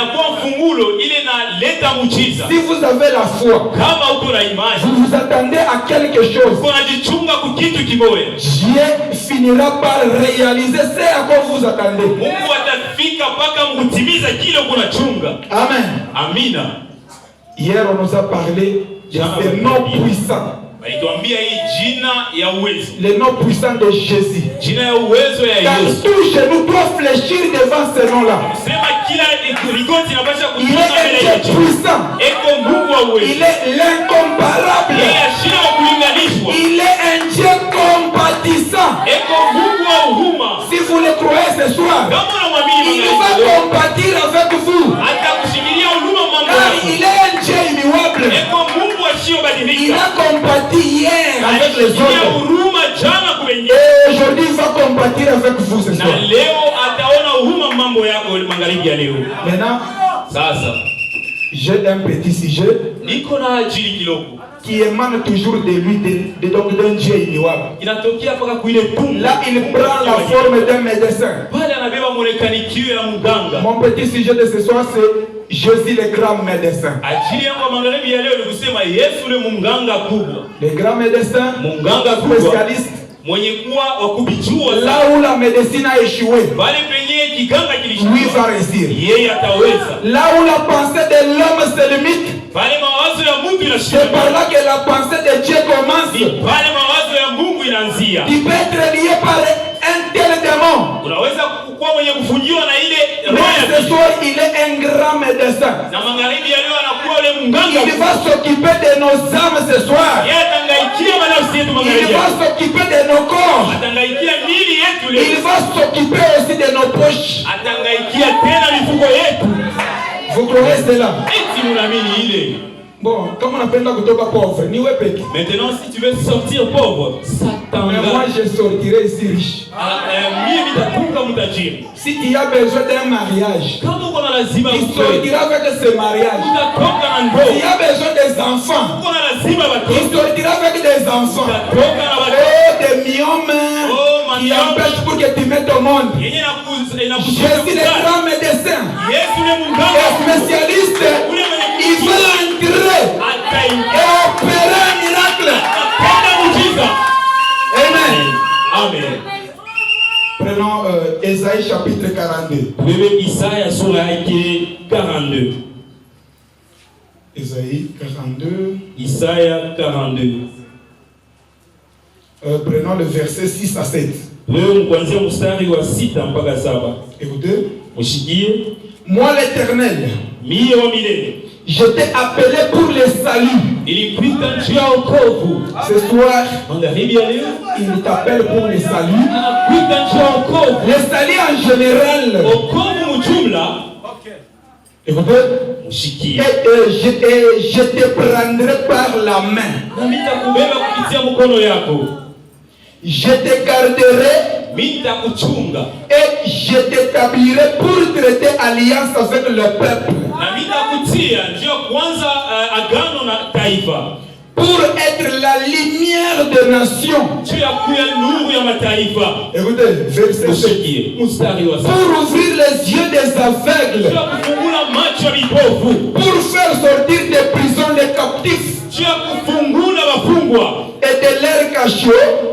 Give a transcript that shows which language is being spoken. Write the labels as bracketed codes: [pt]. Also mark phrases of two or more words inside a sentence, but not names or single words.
[fr] Si vous avez la foi, vous vous attendez à quelque chose, Dieu finira par réaliser ce à quoi vous vous attendez. Amen. Hier on nous a parlé C'est nom puissant. [sw] Walituambia hii jina ya uwezo. [fr] Le nom puissant de Jésus. [sw] Jina ya uwezo ya [fr] Car [sw] Yesu. [fr] tout genou doit fléchir devant ce nom-là. [sw] Sema kila ligoti inapaswa [fr] Il [sw] kusimama mbele [fr] est [sw] ya [fr] un Dieu [sw] jina. [fr] puissant. [sw] Eko Mungu wa uwezo. [fr] Il est l'incomparable. [sw] Yeye ashina wa kulinganishwa. [fr] Il est un Dieu compatissant. [sw] Eko Mungu wa huruma. [fr] Si vous le croyez ce soir, [sw] Kama unamwamini [fr] il [sw] Mungu [fr] va [sw] leo, [fr] compatir avec vous. [sw] atakushikilia huruma mambo [fr] Car [sw] yako. [fr] il est un Dieu immuable. [sw] Eko Mungu [fr] Il [sw] asiyobadilika. [fr] a compati hier avec les [sw] Alishikilia [fr] autres. [sw] huruma jana kwa wengine. [fr] Et aujourd'hui, il va compatir avec vous ce [sw] Na [fr] soir. [sw] leo ataona huruma mambo yako magharibi ya leo. [fr] Maintenant, [sw] Sasa [fr] j'ai un petit sujet [sw] niko na ajili kidogo. [fr] qui émane toujours de lui, donc d'un Dieu immuable. [sw] Inatokea paka kuile tumbo. [fr] Là, il prend la forme d'un médecin. [sw] Pale anabeba mwonekanikio ya mganga. [fr] Mon petit sujet de ce soir, c'est Jésus le grand médecin. [sw] Ajili yangu magharibi ya leo ni kusema Yesu ni mganga kubwa. [fr] Le grand médecin, [sw] Mganga kubwa. [fr] spécialiste. [sw] Mwenye kuwa wa kubijua [fr] Là où la médecine a échoué, [sw] pale penye kiganga [fr] lui [sw] kilishindwa. [fr] va réussir. [sw] Yeye ataweza. [fr] Là où la pensée de l'homme se limite, [sw] Pale mawazo ya Mungu [fr] c'est [sw] inashindwa. [fr] par là que la pensée de Dieu [sw] Ni [fr] commence. [sw] pale mawazo ya Mungu inaanzia. [fr] Tu peux être lié par un tel démon. [sw] Unaweza kuwa mwenye kufungiwa na ile roho [fr] Mais [sw] ya [fr] ce [sw] giza. [fr] soir, il est un grand médecin. [sw] Na magharibi ya leo anakuwa ule mganga. [fr] Il va s'occuper de nos âmes ce soir. [sw] Yeye atangaikia manafsi yetu [fr] Il [sw] magharibi. [fr] va s'occuper de nos corps. [sw] Atangaikia mili yetu [fr] Il [sw] leo. [fr] va s'occuper aussi de nos poches. [sw] Atangaikia tena mifuko yetu. [fr] Vous croyez cela? [sw] Eti munaamini ile. [fr] Bon, comme on appelle la kutoka pauvre, [sw] ni wepeki. [fr] Maintenant si tu veux sortir pauvre, Satan. Mais moi, je sortirai ici riche. [sw] Mimi nitatunga mtajiri. [fr] Si tu as besoin d'un mariage, [sw] Kama uko na lazima [fr] tu [sw] mtoto, [fr] sortiras avec ce mariage. [sw] utatoka na [fr] Si [sw] ndoa. [fr] tu as besoin des enfants, [sw] Uko na lazima [fr] tu [sw] watoto, [fr] sortiras avec des enfants. [sw] utatoka na watoto. [fr] Oh, des myomes Oh, qui [sw] mamiomes. [fr] empêchent pour que tu mettes au monde. [sw] Yenye [fr] Je [sw] inakuzuia [fr] suis le [sw] kuzaa. [fr] grand médecin, [sw] Yesu ni [fr] le [sw] mganga. [fr] spécialiste. Il va entrer [sw] Ataingia. [fr] et opérer un miracle. [sw] Atenda muujiza. [fr] Amen. [sw] Amen. [fr] Prenons Ésaïe chapitre 42. [sw] Bebe Isaya sura yake 42. [fr] Ésaïe 42. [sw] Isaya 42. [fr] Prenons le verset 6 à 7. [sw] Wewe kuanzia mstari wa 6 mpaka 7. [fr] Écoutez. [sw] Mshikie. [fr] Moi l'Éternel, [sw] Mie wa milele. [fr] je t'ai appelé pour le salut. [sw] Nilikuita juu ya wokovu. [fr] Ce soir, [sw] Magharibi ya leo [fr] il t'appelle pour le salut. [sw] anakuita juu ya wokovu. [fr] Le salut en général. [sw] Wokovu mjumla. [fr] Écoutez. [sw] Mshikie. [fr] Et je te prendrai par la main. [sw] Na nitakubeba kupitia mkono yako. [fr] Je te garderai [sw] Mimi nitakuchunga. [fr] et je t'établirai pour traiter alliance avec le peuple. [sw] Na mimi nitakutia juu ya kwanza agano na taifa. [fr] Pour être la lumière des nations. [sw] Juu ya kuya nuru ya mataifa. [fr] Écoutez, verset 7. [sw] Mshikie. Mstari wa 7. [fr] Pour ouvrir les yeux des aveugles. [sw] Juu ya kufungula macho ya vipofu. [fr] Pour faire sortir des prisons les captifs. [sw] Juu ya kufungula wafungwa. [fr] Et de leurs cachots.